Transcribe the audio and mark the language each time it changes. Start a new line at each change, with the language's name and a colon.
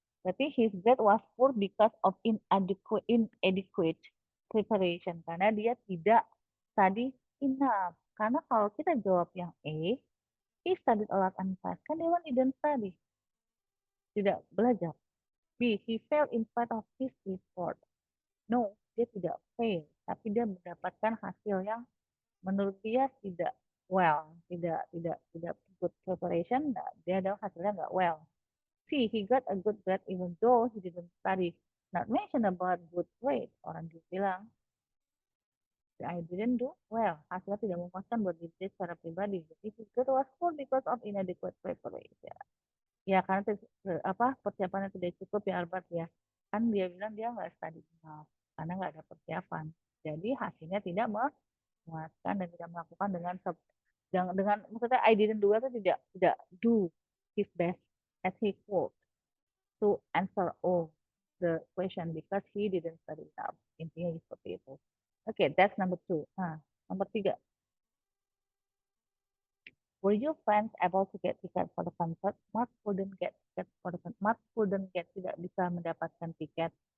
English: Berarti his grade was poor because of inadequate preparation.
Indonesian: Karena dia tidak study enough. Karena kalau kita jawab yang A,
English: he studied a lot and fast.
Indonesian: Kan dia
English: didn't study.
Indonesian: Tidak belajar.
English: B, he failed in spite of his effort.
Indonesian: No, dia tidak fail. Tapi dia mendapatkan hasil yang menurut dia tidak well, tidak good preparation, dia ada hasilnya nggak well.
English: C, he got a good grade even though he didn't study. Not mention about good grade.
Indonesian: Orang dia bilang,
English: I didn't do well.
Indonesian: Hasilnya tidak memuaskan buat diri secara pribadi.
English: Jadi his grade was poor because of inadequate preparation.
Indonesian: Ya, karena persiapannya tidak cukup ya, Albert ya. Kan dia bilang dia nggak
English: study enough
Indonesian: karena nggak ada persiapan. Jadi hasilnya tidak memuaskan dan tidak melakukan dengan maksudnya
English: I didn't do
Indonesian: itu tidak
English: do his best as he could to answer all the question because he didn't study enough.
Indonesian: Intinya seperti itu. Oke,
English: that's number 2.
Indonesian: Nah, nomor 3.
English: Were your friends able to get ticket for the concert? Mark couldn't get ticket for the concert. Mark couldn't get,
Indonesian: tidak bisa mendapatkan tiket.